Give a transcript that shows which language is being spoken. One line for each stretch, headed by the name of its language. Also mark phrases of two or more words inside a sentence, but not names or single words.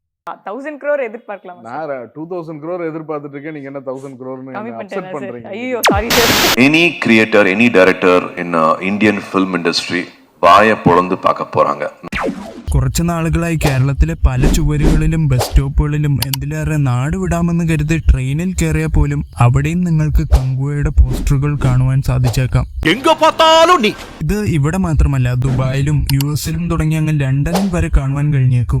Tamil: 1000 crore எதிர்பார்க்கலாமா? நான் 2000 crore எதிர்பார்த்துட்டு இருக்கேன். நீங்க என்ன 1000 crore அப்செட் பண்றீங்க? ஐயோ சாரி சார்.
English: Any creator, any director in Indian film industry
Tamil: வாயை பொளந்து பார்க்க போறாங்க.
Malayalam: കുറച്ചു നാളുകളായി കേരളത്തിലെ പല ചുവരുകളിലും ബസ് സ്റ്റോപ്പുകളിലും എന്തിലേറെ നാട് വിടാമെന്ന് കരുതി ട്രെയിനിൽ കയറിയാൽ പോലും അവിടെയും നിങ്ങൾക്ക് കങ്കുവയുടെ പോസ്റ്ററുകൾ കാണുവാൻ സാധിച്ചേക്കാം. ഇത് ഇവിടെ മാത്രമല്ല, ദുബായിലും US-ലും തുടങ്ങി അങ്ങ് ലണ്ടനിൽ വരെ കാണുവാൻ കഴിഞ്ഞേക്കും.